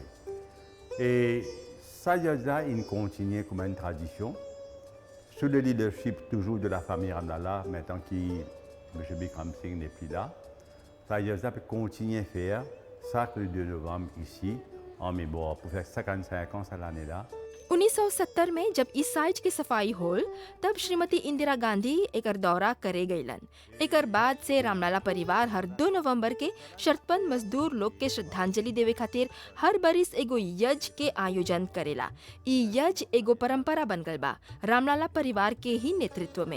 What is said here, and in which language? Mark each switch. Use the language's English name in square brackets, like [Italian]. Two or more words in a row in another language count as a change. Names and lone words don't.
[French] Et ça, il continue comme une tradition. Sous le leadership toujours de la famille Ramlala, maintenant que M. Bikram Singh n'est plus là, ça peut continuer à faire ça le 2 novembre ici, en mémoire, pour faire 55 ans cette année-là. [Bhojpuri] 1970 में जब इस साइट की सफाई होल तब श्रीमती इंदिरा गांधी एकर दौरा करे गईलन। एकर बाद से रामलाला परिवार हर 2 नवंबर के शर्तबंद मजदूर लोग के श्रद्धांजलि देवे खातिर हर बरिस एगो यज्ञ के आयोजन करेला। ई यज्ञ एगो परंपरा बन गल बा रामलाला परिवार के ही नेतृत्व में।